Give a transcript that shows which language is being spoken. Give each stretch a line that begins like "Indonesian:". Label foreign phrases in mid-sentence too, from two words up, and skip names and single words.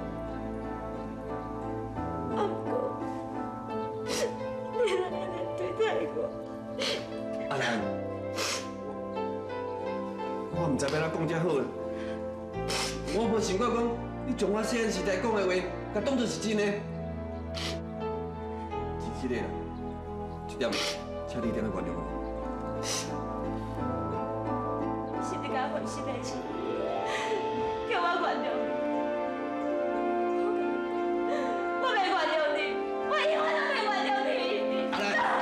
Min Nan Chinese: 啊，不过，你若安尼对待我。阿兰，我唔知要怎讲才好啦。我无想过讲，你将我细汉时代讲的话，甲当作是真的。是这个啦，这点，请你一定要原谅我。你是你甲我分心的事，叫我原谅你。我袂原谅你，我永远都袂原谅你。阿兰，